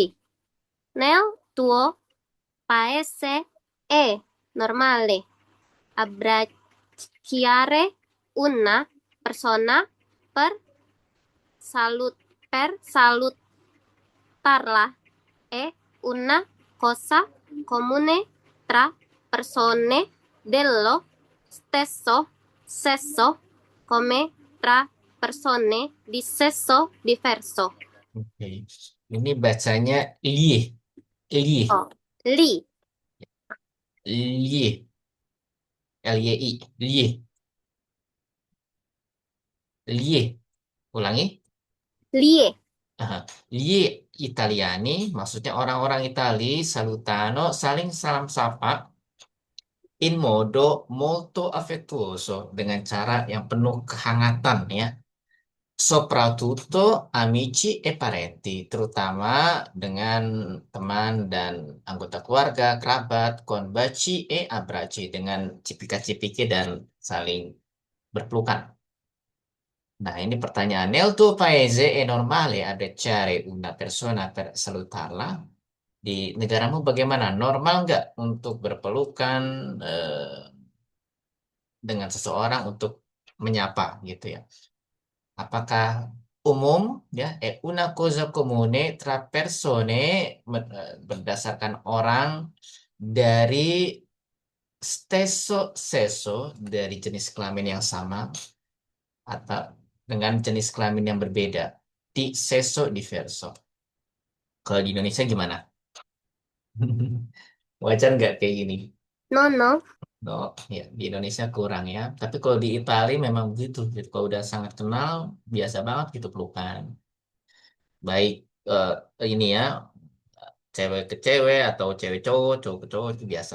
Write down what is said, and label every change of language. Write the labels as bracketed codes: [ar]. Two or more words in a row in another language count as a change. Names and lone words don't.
[it] Nel tuo paese è normale abbracciare una persona per salutarla. È una cosa comune tra persone dello stesso sesso come tra persone di sesso diverso. [id] Oke. Ini bacanya li. Li. Oh, li. Li. L-Y-I. Li. Li. Ulangi. Lie. [it] Aha. Gli Italiani, [id] maksudnya orang-orang Itali, salutano, saling salam sapa, [it] in modo molto affettuoso, [id] dengan cara yang penuh kehangatan ya. [it] Soprattutto amici e parenti, [id] terutama dengan teman dan anggota keluarga, kerabat, [it] con baci e abbracci, [id] dengan cipika-cipiki dan saling berpelukan. Nah, ini pertanyaan. [it] Nel tuo paese è normale abbracciare una persona per salutarla? [id] Di negaramu bagaimana? Normal nggak untuk berpelukan dengan seseorang untuk menyapa gitu ya? Apakah umum ya? [it] Una cosa comune tra persone [id] berdasarkan orang dari [it] stesso sesso, [id] dari jenis kelamin yang sama atau dengan jenis kelamin yang berbeda, [it] di sesso diverso. [id] Kalau di Indonesia gimana? Wajar nggak kayak gini? No, no. No, ya di Indonesia kurang ya. Tapi kalau di Italia memang begitu. Gitu. Kalau udah sangat kenal, biasa banget gitu pelukan. Baik ini ya, cewek ke cewek atau cewek cowok ke cowok itu biasa.